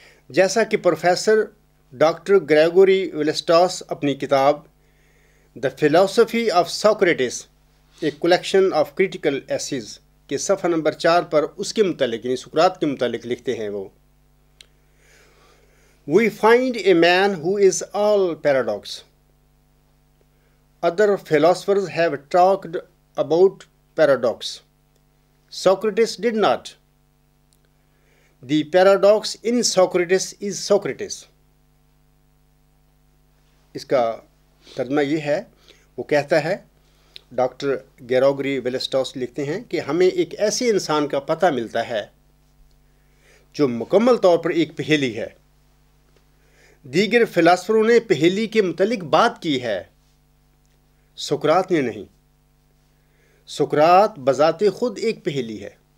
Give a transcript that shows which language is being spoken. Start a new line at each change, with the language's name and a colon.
Urdu: جیسا کہ professor doctor Gregory ویلسٹاس اپنی کتاب the philosophy of Socrates a collection of critical essays کے صفحہ نمبر 4 پر اس کے متعلق یعنی سقراط کے متعلق لکھتے ہیں وہ
English: We find a man who is all paradox. Other philosophers have talked about paradox. Socrates did not. The paradox in Socrates is Socrates.
Urdu: اس کا ترجمہ یہ ہے، وہ کہتا ہے ڈاکٹر گریگوری ویلسٹاس لکھتے ہیں کہ ہمیں ایک ایسے انسان کا پتہ ملتا ہے جو مکمل طور پر ایک پہیلی ہے۔ دیگر فلاسفروں نے پہیلی کے متعلق بات کی ہے، سقراط نے نہیں۔ سقراط بذات خود ایک پہیلی ہے۔